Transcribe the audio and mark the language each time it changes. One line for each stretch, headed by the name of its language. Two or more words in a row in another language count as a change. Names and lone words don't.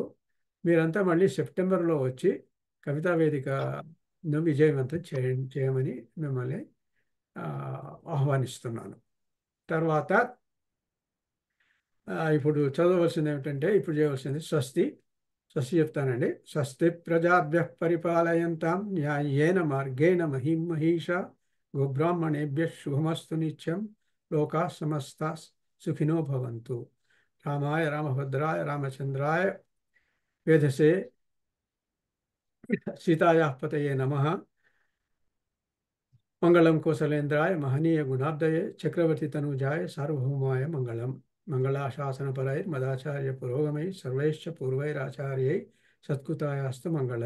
Telugu: మీరంతా మళ్ళీ సెప్టెంబర్లో వచ్చి కవితా వేదికను విజయవంతం చేయమని మిమ్మల్ని ఆహ్వానిస్తున్నాను. తర్వాత ఇప్పుడు చదవవలసింది ఏమిటంటే, ఇప్పుడు చేయవలసింది స్వస్తి చెప్తానండి.
Sanskrit: స్వస్తి ప్రజాభ్యః పరిపాలయంతాం న్యాయేన మార్గేణ మహిం మహిషా గోబ్రాహ్మణేభ్యః శుభమస్తు నిత్యం లోకాః సమస్తాః సుఖినో భవంతు. రామాయ రామభద్రాయ రామచంద్రాయ వేధసే సీతాయాః పతయే నమః. మంగళం కోసలేంద్రాయ మహనీయ గుణాబ్దయే చక్రవర్తి తనూజాయ సార్వభౌమాయ మంగళం. మంగళాశాసనపరైర్మదాచార్య పురోగమై సర్వైశ్చ పూర్వైరాచార్యై సత్కృతాయాస్తు మంగళం.